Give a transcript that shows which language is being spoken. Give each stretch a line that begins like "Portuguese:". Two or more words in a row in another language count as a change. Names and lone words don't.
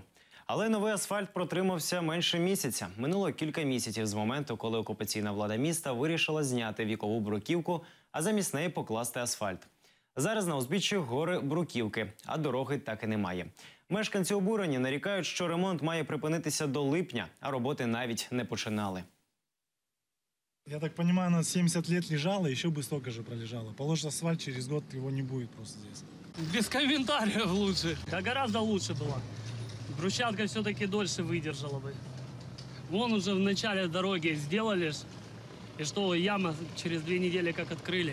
Ukrainian: Але новий асфальт протримався менше місяця. Минуло кілька місяців з моменту, коли окупаційна влада міста вирішила зняти вікову бруківку, а замість неї покласти асфальт. Зараз на узбіччі гори бруківки, а дороги так і немає. Мешканці обурені нарікають, що ремонт має припинитися до липня, а роботи навіть не починали.
Russian: Я так понимаю, она 70 лет лежала, еще бы столько же пролежала. Положишь асфальт, через год его не будет просто здесь. Без комментариев лучше. Да гораздо лучше было. Брусчатка все-таки дольше выдержала бы. Вон уже в начале дороги сделали, и что, яма через 2 недели как открыли.